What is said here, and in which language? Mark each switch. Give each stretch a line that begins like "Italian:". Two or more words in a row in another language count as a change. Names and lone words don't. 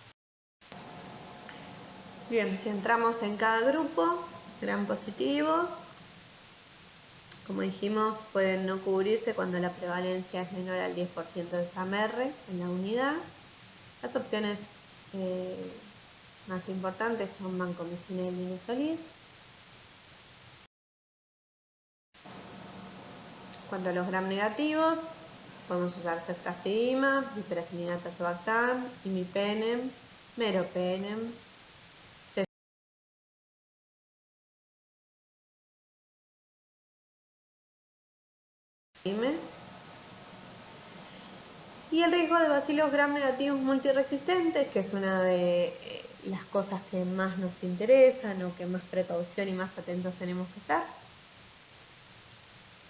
Spanish: Bien, si entramos en cada grupo, gram positivos, como dijimos, pueden no cubrirse cuando la prevalencia es menor al 10% de SAMR en la unidad. Las opciones más importantes son vancomicina y linezolid. Cuanto a los gram negativos, podemos usar ceftazidima, piperacilinato surabactam, imipenem, meropenem, y el riesgo de bacilos gram negativos multiresistentes, que es una de las cosas que más nos interesan o que más precaución y más atentos tenemos que estar.